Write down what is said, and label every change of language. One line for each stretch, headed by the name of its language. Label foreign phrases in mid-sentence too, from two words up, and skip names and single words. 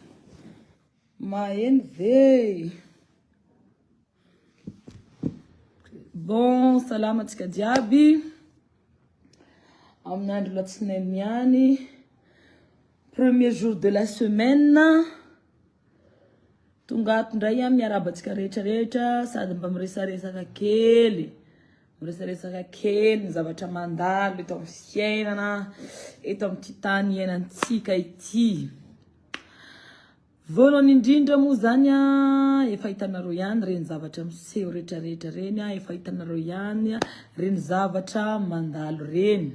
Malagasy: Maen ve. Bon, salamatsika diaby. Amin'andro latsinainy niany.
French: Premier jour de la semaine.
Malagasy: Tonga tondray miarabatsika rehetra sady mba miresaresaka kely. Miresaresaka kely zavatra mandalo eto amin'ny fiainana, eto amin'ny tany iainantsika ity. Voalohany indrindra moa zany efa hitanareo ihany reny zavatra miseho rehetrarehetra reny, efa hitanareo ihany reny zavatra mandalo reny.